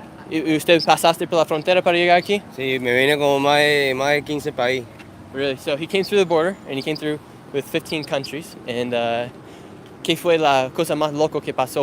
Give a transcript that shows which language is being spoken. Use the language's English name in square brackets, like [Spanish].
[Spanish] ¿Y usted pasaste por la frontera para llegar aquí? Sí, me vine como más de 15 países. [English] Really? So he came through the border, and he came through with 15 countries. [Spanish] And ¿qué fue la cosa más loco que pasó?